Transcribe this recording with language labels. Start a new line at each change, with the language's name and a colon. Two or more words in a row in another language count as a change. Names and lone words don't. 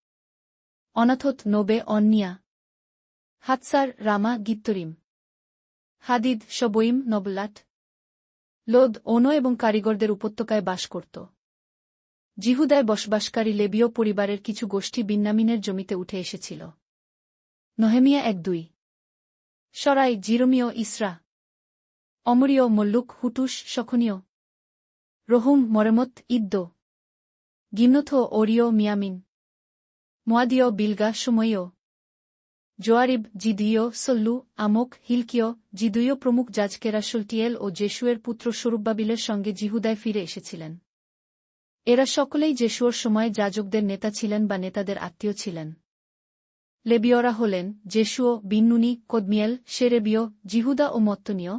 Bangla: অনাথত, নোবে, অন্নিয়া, হাতসার, রামা, গিত্তরিম, হাদিদ, শবইম, নবলাট, লোদ, ওনো এবং কারিগরদের উপত্যকায় বাস করত। জিহুদায় বসবাসকারী লেবীয় পরিবারের কিছু গোষ্ঠী বিন্যামিনের জমিতে উঠে এসেছিল। নহেমিয়া 1-2, সরাই, জিরমীয়, ইসরা, অমরীয়, মল্লুক, হুটুস, শখনীয়, রহুম, মরেমত, ইদ্দো, গিমনথ, ওরিয়, মিয়ামিন, মোয়াদীয়, বিলগা, সময়ীয়, জোয়ারিব, জিদীয়, সল্লু, আমক, হিলকিয়, জিদুইয় প্রমুখ যাজকেরা শলটিয়েল ও জেশুয়ের পুত্র সরুব্বাবিলের সঙ্গে জিহুদায় ফিরে এসেছিলেন। এরা সকলেই জেশুয়ার সময় যাজকদের নেতা ছিলেন বা নেতাদের আত্মীয় ছিলেন। লেবীয়রা হলেন জেশুয়, বিন্নুনি, কদমিয়েল, শেরেবীয়, জিহুদা ও মত্তনীয়।